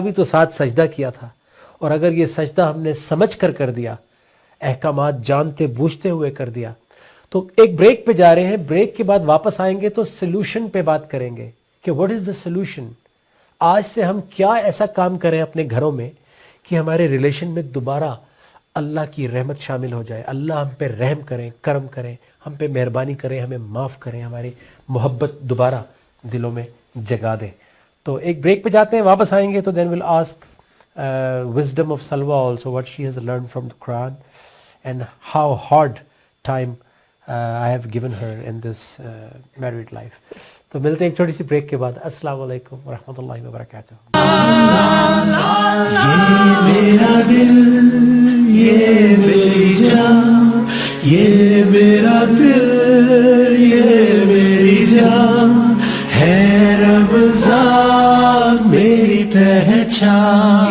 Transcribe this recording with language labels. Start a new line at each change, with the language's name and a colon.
Hindi: अभी तो साथ सजदा किया था, और अगर ये सजदा हमने समझ कर दिया, अहकामात जानते बूझते हुए कर दिया, तो एक ब्रेक पे जा रहे हैं, ब्रेक के बाद वापस आएंगे तो सोल्यूशन पे बात करेंगे कि
English: What is the solution.
Hindi: आज से हम क्या ऐसा काम करें अपने घरों में कि हमारे रिलेशन में दोबारा अल्लाह की रहमत शामिल हो जाए, अल्लाह हम पे रहम करें, करम करें, हम पे मेहरबानी करें, हमें माफ़ करें, हमारी मोहब्बत दोबारा दिलों में जगा दें. तो एक ब्रेक पे जाते हैं, वापस आएंगे तो
English: Then will ask wisdom of Salwa also, what she has learned from the Quran and how hard time I have given her in this married life.
Hindi: तो मिलते हैं एक छोटी सी ब्रेक के बाद. अस्सलाम वालेकुम व रहमतुल्लाहि व बरकातहू. ये मेरा दिल, ये मेरी जान, ये मेरा दिल, ये मेरी जान है रमज़ान मेरी पहचान.